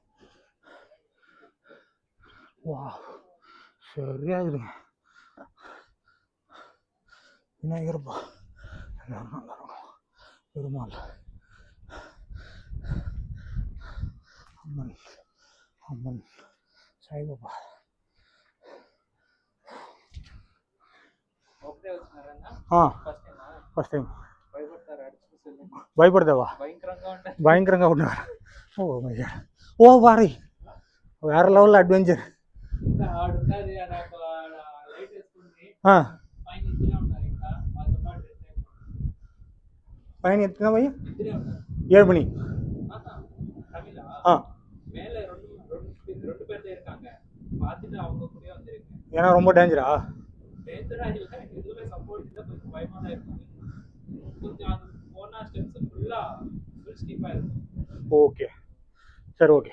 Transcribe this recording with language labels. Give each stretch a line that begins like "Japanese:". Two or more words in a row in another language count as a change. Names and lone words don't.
Tamil: வா சரியாகுதுங்க. விநாயகர்ப்பா எல்லாரும் நல்லா இருக்கும். பெருமாள், அம்மன், சாய்பாபா.
English: first time
Telugu: భయపడతావా? భయంకరంగా ఉన్నారు.
English: oh my god.
Telugu: ఓ వారి వేరే
English: level adventure.
Telugu: పైన ఎత్తున్నా భయ్య 7 மணி.
Tamil: ஏன்னா ரொம்ப டேஞ்சரா? ஓகே சரி ஓகே.